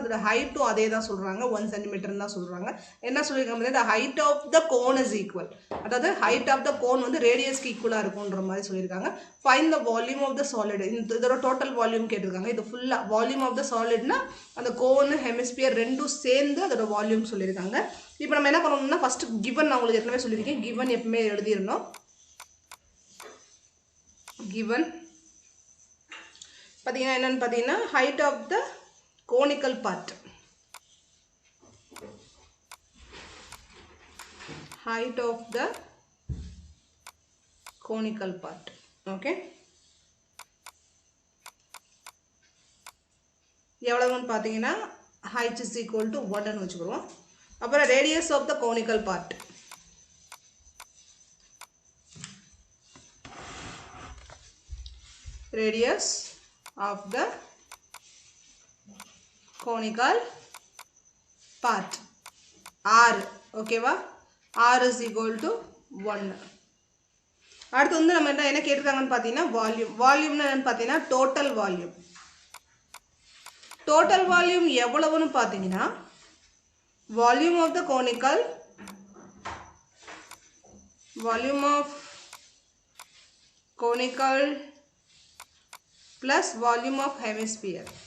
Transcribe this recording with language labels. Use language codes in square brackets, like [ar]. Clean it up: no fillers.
[ta] அதோட ஹைட்டும் அதே தான் சொல்கிறாங்க, 1 சென்டிமீட்டர்னு தான் சொல்கிறாங்க. என்ன சொல்லியிருக்காங்க, [en] the height of the cone is equal, [ta] அதாவது ஹைட் ஆஃப் த கோன் வந்து ரேடியஸ்க்கு ஈக்குவலாக இருக்குன்ற மாதிரி சொல்லியிருக்காங்க. [en] find the volume of the solid, [ta] இதோட டோட்டல் வால்யூம் கேட்டிருக்காங்க. இது ஃபுல்லாக வால்யூம் ஆஃப் த சாலிட்னா அந்த கோன் ஹெமிஸ்பியர் ரெண்டும் சேர்ந்து அதோட வால்யூம் சொல்லியிருக்காங்க. இப்போ நம்ம என்ன பண்ணணும்னா ஃபஸ்ட்டு கிவன், நான் உங்களுக்கு ஏற்கனவே சொல்லியிருக்கேன், கிவன் எப்பவுமே எழுதிடணும். [en] given [ta] பார்த்தீங்கன்னா என்னன்னு பார்த்தீங்கன்னா [en] height of the conical part, height of the conical part. [ta] Okay, எவ்வளவுன்னு பார்த்தீங்கன்னா [en] height is equal to 1 [ta] ன்னு வச்சுக்கிறோம். [en] அப்புறம் radius of the conical part, radius of the conical part r. ஓகேவா, r is equal to 1. [ta] அடுத்து வந்து நம்ம என்ன கேட்டிருக்காங்கன்னு பார்த்தீங்கன்னா வால்யூம். வால்யூம்னு என்னன்னு பார்த்தீங்கன்னா டோட்டல் வால்யூம். டோட்டல் வால்யூம் எவ்வளவுன்னு பார்த்தீங்கன்னா volume of the conical, volume of conical [en] plus volume of hemisphere.